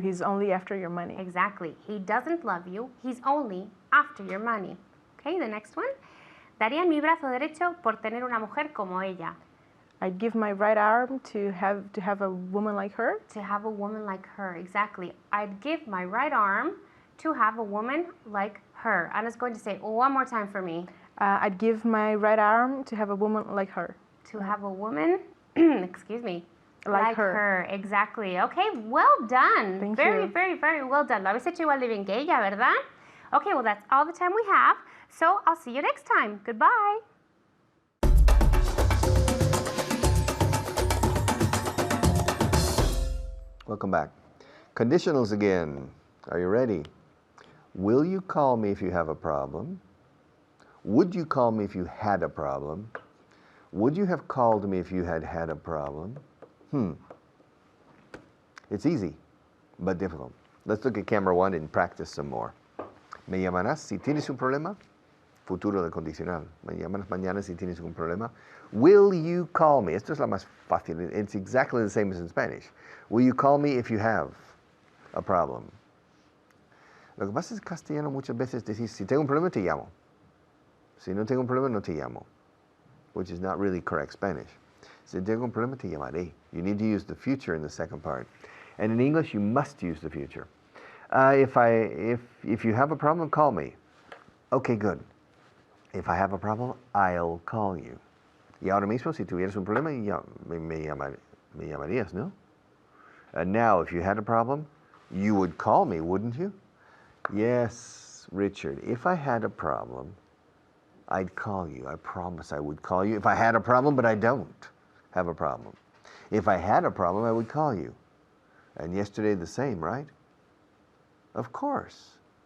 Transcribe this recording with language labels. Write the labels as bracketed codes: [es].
[en] He's only after your money. Exactly. He doesn't love you. He's only after your money. Okay, the next one. [es] Daría mi brazo derecho por tener una mujer como ella. [en] I'd give my right arm to have a woman like her. To have a woman like her, exactly. I'd give my right arm to have a woman like her. Anna's going to say it one more time for me. I'd give my right arm to have a woman like her. To have a woman, excuse me, like her. Exactly. Okay, well done. Thank very, you. Very, very well done. [es] Lo habéis hecho igual de bien que ella, ¿verdad? [en] Okay, well, that's all the time we have. So I'll see you next time. Goodbye. Welcome back. Conditionals again. Are you ready? Will you call me if you have a problem? Would you call me if you had a problem? Would you have called me if you had had a problem? It's easy, but difficult. Let's look at camera one and practice some more. [es] Me llamarás si tienes un problema. Futuro de condicional. Me llamarás mañana si tienes un problema. [en] Will you call me? [es] Esto es la más fácil. [en] It's exactly the same as in Spanish. Will you call me if you have a problem? [es] Lo que pasa es que en castellano muchas veces decís, si tengo un problema, te llamo. Si no tengo un problema, no te llamo. [en] Which is not really correct Spanish. [es] Si tengo un problema, te llamaré. [en] You need to use the future in the second part. And in English, you must use the future. If you have a problem, call me. Okay, good. If I have a problem, I'll call you. [es] Y ahora mismo, si tuvieras un problema, me llamarías, ¿no? [en] And now, if you had a problem, you would call me, wouldn't you? Yes, Richard. If I had a problem, I'd call you. I promise I would call you. If I had a problem, but I don't have a problem. If I had a problem, I would call you. And yesterday the same, right? Of course.